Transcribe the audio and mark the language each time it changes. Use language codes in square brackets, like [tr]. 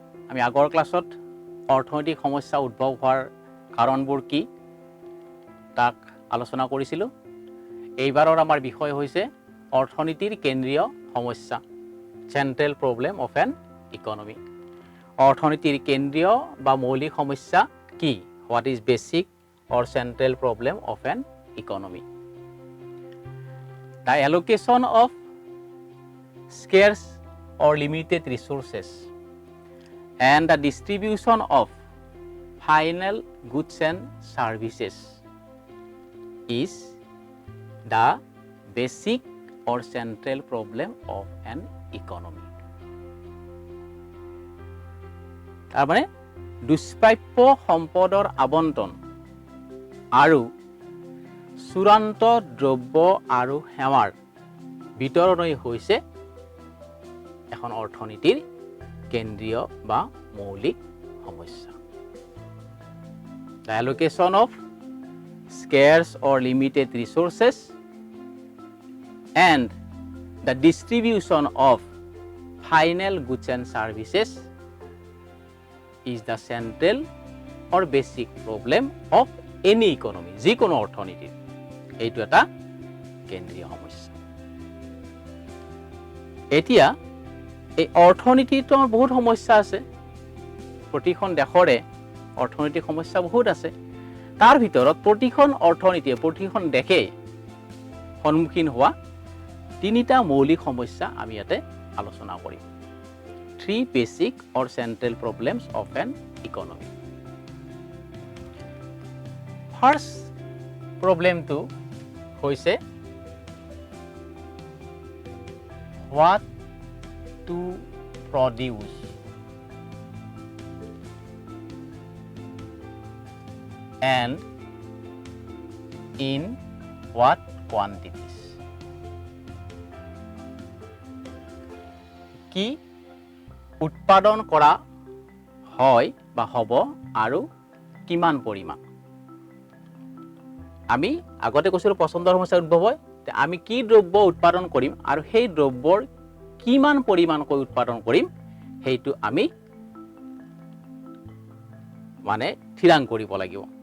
[as] আমি আগৰ ক্লাছত অৰ্থনৈতিক সমস্যা উদ্ভৱ হোৱাৰ কাৰণবোৰ কি তাক আলোচনা কৰিছিলোঁ। এইবাৰৰ আমাৰ বিষয় হৈছে অৰ্থনীতিৰ কেন্দ্ৰীয় সমস্যা, [en] Central problem of an economy. [as] অৰ্থনীতিৰ কেন্দ্ৰীয় বা মৌলিক সমস্যা কি? [en] What is basic or central problem of an economy. The allocation of scarce or limited resources and the distribution of final goods and services is the basic or central problem of an economy. [as] তাৰমানে দুষ্প্ৰাপ্য সম্পদৰ আবণ্টন আৰু চূড়ান্ত দ্ৰব্য আৰু সেৱাৰ বিতৰণই হৈছে এখন অৰ্থনীতিৰ কেন্দ্ৰীয় বা মৌলিক সমস্যা। [en] The allocation of scarce or limited resources and the distribution of final goods and services is the central or basic problem of any economy, [as] যিকোনো অৰ্থনীতিৰ এইটো এটা কেন্দ্ৰীয় সমস্যা। এতিয়া এই অৰ্থনীতিটো বহুত সমস্যা আছে, প্ৰতিখন দেশৰে অৰ্থনৈতিক সমস্যা বহুত আছে। তাৰ ভিতৰত প্ৰতিখন অৰ্থনীতিয়ে প্ৰতিখন দেশে সন্মুখীন হোৱা তিনিটা মৌলিক সমস্যা আমি ইয়াতে আলোচনা কৰিম। [en] 3 basic or central problems of an economy. First problem to হৈছে what to produce and in what quantities. [as] কি উৎপাদন কৰা হয় বা হ'ব আৰু কিমান পৰিমাণ। আমি আগতে কৈছিলোঁ পচন্দৰ সমস্যা উদ্ভৱ হয়, আমি কি দ্ৰব্য উৎপাদন কৰিম আৰু সেই দ্ৰব্যৰ কিমান পৰিমাণকৈ উৎপাদন কৰিম সেইটো আমি মানে থিৰাং কৰিব লাগিব।